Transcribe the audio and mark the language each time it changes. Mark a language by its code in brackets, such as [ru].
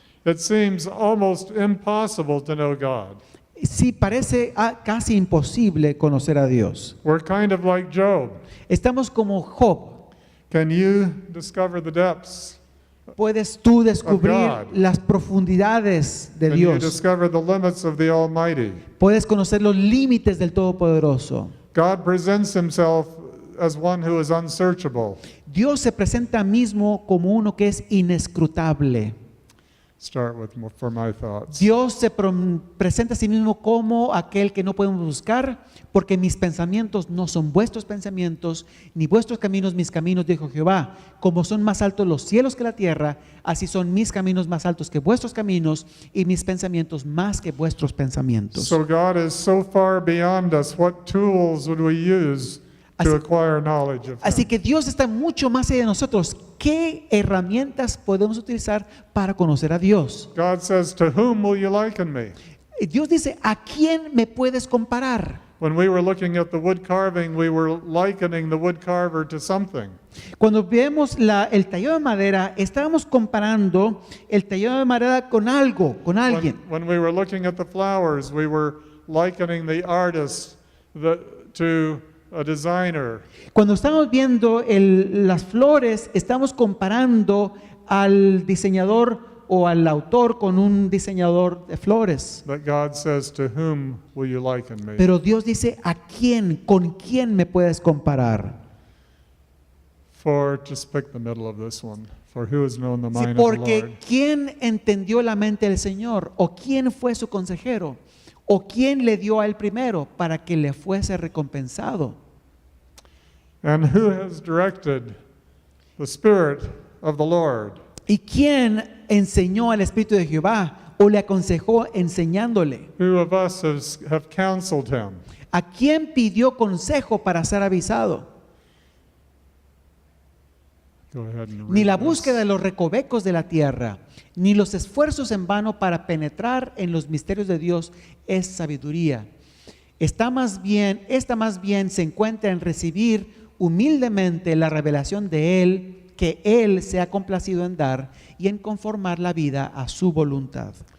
[en] it seems almost impossible to know God. [es] sí parece casi imposible conocer a Dios. [en] We're kind of like Job. [es] Estamos como Job. [en] Can you discover the depths? [es] Puedes tú descubrir [en] God. [es] las profundidades de [en] Can you [es] Dios. [en] discover the limits of the Almighty? [es] Puedes conocer los límites del Todopoderoso. [en] God presents himself as one who is unsearchable. [es] Dios se presenta mismo como uno que es inescrutable. [en] Start with for my thoughts. [es] Dios se presenta a sí mismo como aquel que no podemos buscar, porque mis pensamientos no son vuestros pensamientos, ni vuestros caminos mis caminos, dijo Jehová. Como son más altos los cielos que la tierra, así son mis caminos más altos que vuestros caminos, y mis pensamientos más que vuestros pensamientos. [en] So God is so far beyond us. What tools would we use to acquire knowledge of [es] Así [en] him? [es] que Dios está mucho más allá de nosotros. ¿Qué herramientas podemos utilizar para conocer a Dios? [en] God says, "To whom will you liken me?" [es] Dios dice, ¿a quién me puedes comparar? [en] When we were looking at the wood carving, we were likening the wood carver to something. [es] Cuando vemos el tallado de madera, estábamos comparando el tallado de madera con algo, con alguien. [en] When we were looking at the flowers, we were likening the artist to a designer. [es] Cuando estamos viendo las flores, estamos comparando al diseñador o al autor con un diseñador de flores. [en] But God says, "To whom will you liken me?" [es] Pero Dios dice, ¿a quién, con quién me puedes comparar? [en] For just pick the middle of this one. For who has known the [es] Sí, [en] mind of the Lord? [es] porque ¿quién entendió la mente del Señor? ¿O quién fue su consejero? ¿O quién le dio a él primero para que le fuese recompensado? [en] And who has directed the Spirit of the Lord? [es] ¿Y quién enseñó al Espíritu de Jehová o le aconsejó enseñándole? [en] Who of us have counseled him? [es] ¿A quién pidió consejo para ser avisado? [en] Go ahead and [es] Ni [en] read [es] la [en] this. [es] búsqueda de los recovecos de la tierra, ni los esfuerzos en vano para penetrar en los misterios de Dios es sabiduría. Esta más bien se encuentra en recibir humildemente la revelación de Él, que Él se ha complacido en dar, y en conformar la vida a su voluntad.